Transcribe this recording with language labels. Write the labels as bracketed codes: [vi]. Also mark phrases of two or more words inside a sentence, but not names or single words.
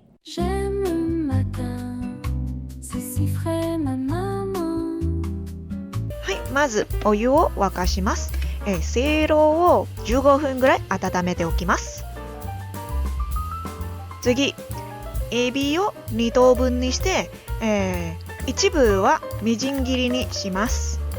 [fr] J'aime le matin, c'est si frais ma maman. [ja] はい、まずお湯を沸かします。せいろを15分ぐらい温めておきます。次、エビを2等分にして、一部はみじん切りにします。